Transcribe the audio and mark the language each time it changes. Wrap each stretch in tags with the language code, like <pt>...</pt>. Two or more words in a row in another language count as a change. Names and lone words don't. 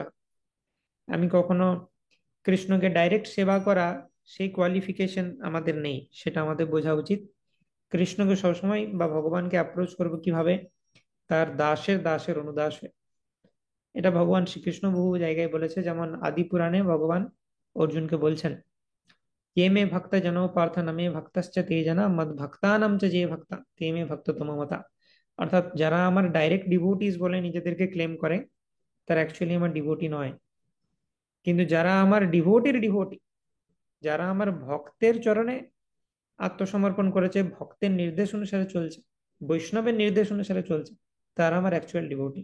<bn>আমি কখনো কৃষ্ণকে ডাইরেক্ট সেবা করা, সেই কোয়ালিফিকেশন আমাদের নেই, সেটা আমাদের বোঝা উচিত। কৃষ্ণকে সবসময় বা ভগবানকে অ্যাপ্রোচ করবো কিভাবে? তার দাসের দাসের অনুদাস হয়ে। এটা ভগবান শ্রীকৃষ্ণ বহু জায়গায় বলেছে, যেমন আদি পুরাণে ভগবান অর্জুনকে বলছেন</bn> <sa>ये मे भक्त जनो पार्थ न मे भक्तश्च ते जना मद भक्तानां च जे भक्ता ते मे भक्त तम मता।</sa> <bn>অর্থাৎ যারা আমার</bn> <en>direct devotees</en> <bn>বলে নিজেদেরকে ক্লেম করে, তারা অ্যাকচুয়ালি আমার ডিভোটি নয়। কিন্তু যারা আমার ডিভোটির ডিভোটি, যারা আমার ভক্তের চরণে আত্মসমর্পণ করেছে, ভক্তের নির্দেশ অনুসারে চলছে, বৈষ্ণবের নির্দেশ অনুসারে চলছে, তারা আমার</bn> <en>actual devotee.</en>